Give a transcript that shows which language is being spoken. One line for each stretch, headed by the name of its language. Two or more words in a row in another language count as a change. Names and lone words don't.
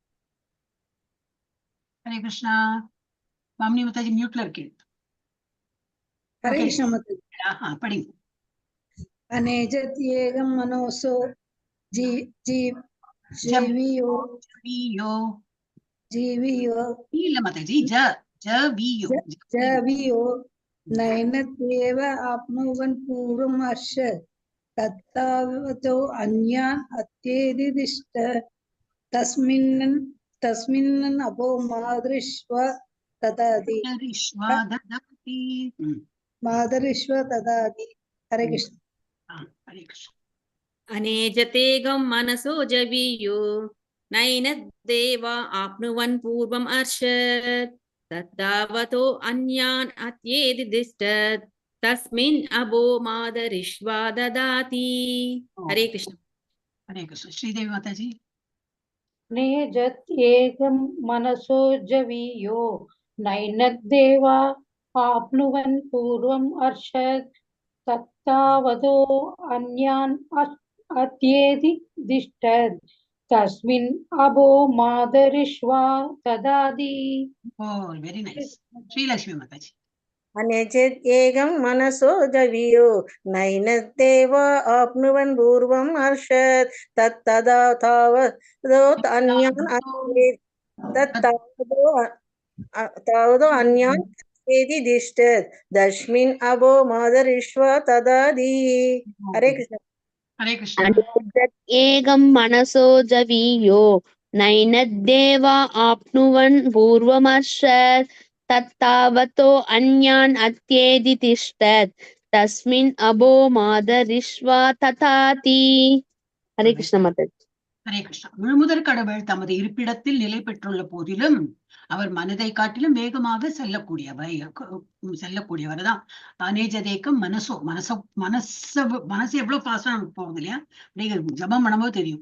Sanskrit: हरे कृष्ण.
Tamil: பாம்னி மாதாஜி மியூட்ல இருக்கேன்.
Sanskrit: हरे कृष्ण माताजी.
Tamil: படிங்க.
Sanskrit: अनेजदेकं मनसो जी जी जीवियो ஜவியோ जीवियो
Tamil: இல்ல மாதாஜி ஜவியோ
Sanskrit: जवियो नैनत्येव आप्नुवन् पूर्वमर्श तत्तावतो अन्यान् अत्येदिदिष्ट तस्मिन् अपो मादृश्व तदादि ரிஷ்வாததாதி. मादृश्व तदादि हरे कृष्ण हरे कृष्ण. अनेजतेगं मनसो जवीयो नैन देवा आप्नुवन् पूर्वम् अर्षत् तद्धावतो अन्यान् अत्येति दिष्टत् तस्मिन् अबो मादरिष्वा ददाति. हरे कृष्ण. हरे कृष्ण. ஸ்ரீதேவி மாதாஜி. नेजत्येकं मनसो जवीयो नैनद्देवा आप्नुवन् पूर्वम् अर्षत् तत्तावतो अन्यान् अत्येति दिष्टत् तस्मिन् अबो मादरिष्वा ददाति.
English: Oh very nice. ஸ்ரீலக்ஷ்மி மாதாஜி.
Sanskrit: अनेचेत् एकं मनसो जवियो नैनद्देव आप्नुवन् पूर्वम् हर्षत् तत्तदा तावदो अन्यान् तावदो अन्यान् एति दिष्टत् तस्मिन् अबो मादरिष्व तदादि. हरे कृष्ण. हरे कृष्ण. एकं मनसो जवीयो नैनद्देव आप्नुवन् पूर्वमर्षत् तत्तावतो अन्यान् अत्येति तिष्ठत् तस्मिन् अबो मादरिष्वा तथाति. हरे कृष्ण माताजी. हरे कृष्ण.
Tamil: முழுமுதற் கடவுள் தமது இருப்பிடத்தில் நிலை பெற்றுள்ள போதிலும் அவர் மனதை காட்டிலும் வேகமாக செல்லக்கூடியவர் தான். அநேஜதேக்கம் மனசு எவ்வளவு ஃபாஸ்டா நமக்கு போகுது இல்லையா? நீங்க ஜபம் பண்ணும்போது தெரியும்.